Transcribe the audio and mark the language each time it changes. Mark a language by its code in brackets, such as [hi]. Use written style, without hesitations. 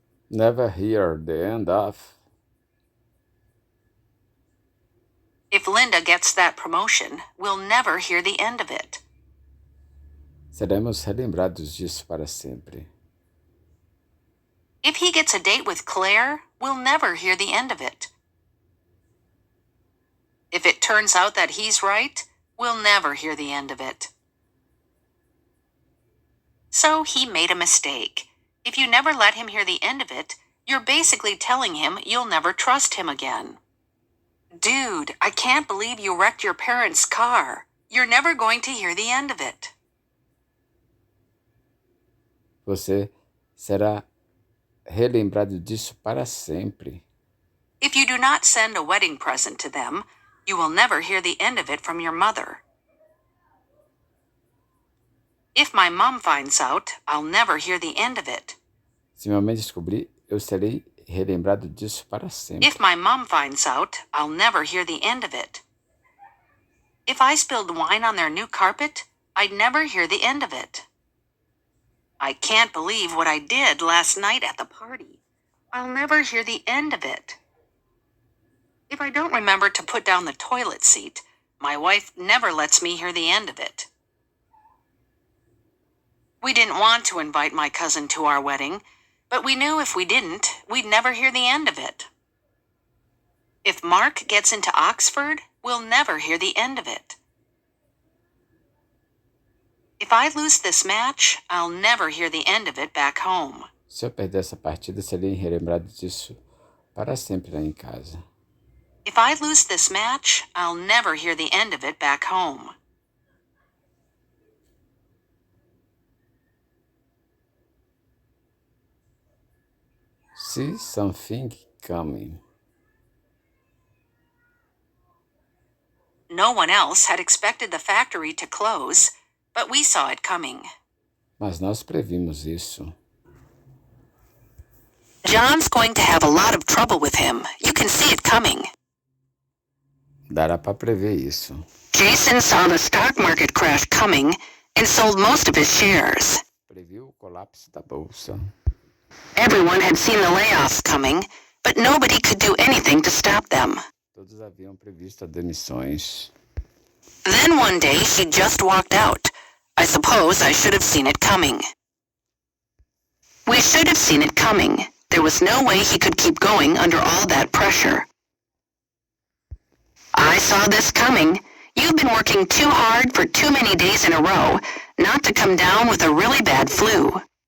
[en] Never hear the end of. If Linda gets that promotion, we'll never hear the end of it. [pt] Seremos relembrados disso para sempre. [en] If he gets a date with Claire, we'll never hear the end of it. If it turns out that he's right, we'll never hear the end of it. So he made a mistake. If you never let him hear the end of it, you're basically telling him you'll never trust him again. Dude, I can't believe you wrecked your parents' car. You're never going to hear the end of it. [pt] Você será relembrado disso para sempre. [en] If you do not send a wedding present to them, you will never hear the end of it from your mother. If my mom finds out, I'll never hear the end of it. [pt] Se minha mãe descobrir, eu serei relembrado disso para sempre. [en] If my mom finds out, I'll never hear the end of it. If I spilled wine on their new carpet, I'd never hear the end of it. I can't believe what I did last night at the party. I'll never hear the end of it. If I don't remember to put down the toilet seat, my wife never lets me hear the end of it. We didn't want to invite my cousin to our wedding, but we knew if we didn't, we'd never hear the end of it. If Mark gets into Oxford, we'll never hear the end of it. If I lose this match, I'll never hear the end of it back home. [pt] Se eu perder essa partida, serei relembrado disso para sempre lá em casa. [en] If I lose this match, I'll never hear the end of it back home. See something coming. No one else had expected the factory to close, but we saw it coming. [pt] Mas nós previmos isso. [en] John's going to have a lot of trouble with him. You can see it coming. [pt] Dará para prever isso. [en] Jason saw the stock market crash coming and sold most of his shares. [pt] Previu o colapso da bolsa. [en] Everyone had seen the layoffs coming, but nobody could do anything to stop them. [pt] Todos haviam previsto as demissões. [en] Then one day she just walked out. I suppose I should have seen it coming. We should have seen it coming. There was no way he could keep going under all that pressure. I saw this coming. You've been working too hard for too many days in a row not to come down with a really bad flu.